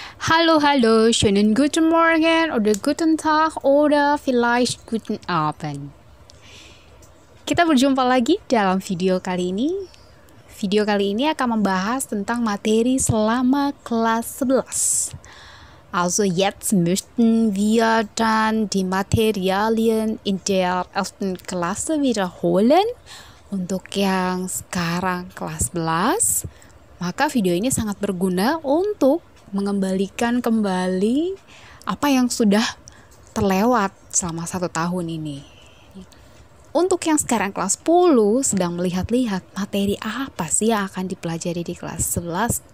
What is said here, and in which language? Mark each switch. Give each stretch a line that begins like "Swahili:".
German: Hallo, hallo, schönen guten Morgen oder guten Tag oder vielleicht guten Abend.
Indonesian: Kita berjumpa lagi dalam video kali ini. Video kali ini akan membahas tentang materi selama kelas 11.
German: Also jetzt möchten wir dann die Materialien in der 11. Klasse wiederholen.
Indonesian: Untuk yang sekarang kelas 11, maka video ini sangat berguna untuk mengembalikan kembali apa yang sudah terlewat selama 1 tahun ini. Untuk yang sekarang kelas 10 sedang melihat-lihat materi apa sih yang akan dipelajari di kelas 11.